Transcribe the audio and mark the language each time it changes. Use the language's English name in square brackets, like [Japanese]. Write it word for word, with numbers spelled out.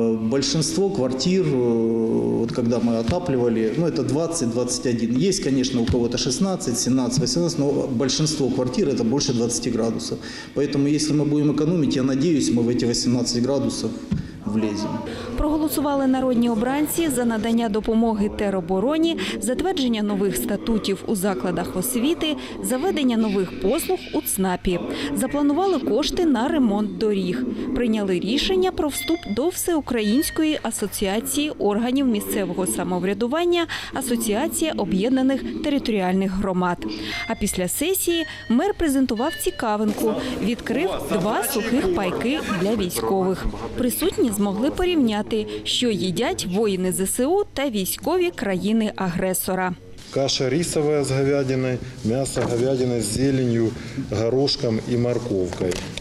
[Russian] Большинство квартир, вот когда мы отапливали, ну это двадцать-двадцать один. Есть, конечно, у кого-то шестнадцать, семнадцать, восемнадцать, но большинство квартир это больше двадцати градусов. Поэтому если мы будем экономить, я надеюсь, мы в эти восемнадцать градусов влезем. [Ukrainian] Проголосували народні обранці за надання допомоги теробороні, затвердження нових статутів у закладах освіти, заведення нових послуг у ЦНАПі. Запланували кошти на ремонт доріг. Прийняли рішення про вступ до Всеукраїнської асоціації органів місцевого самоврядування, Асоціація об'єднаних територіальних громад. А після сесії мер презентував цікавинку, відкрив два сухих пайки для військових. Присутні змогли порівняти, що їдять воїни ЗСУ та військові країни-агресора. [Russian] Каша рисовая с говядиной, мясо говядины с зеленью, горошком и морковкой.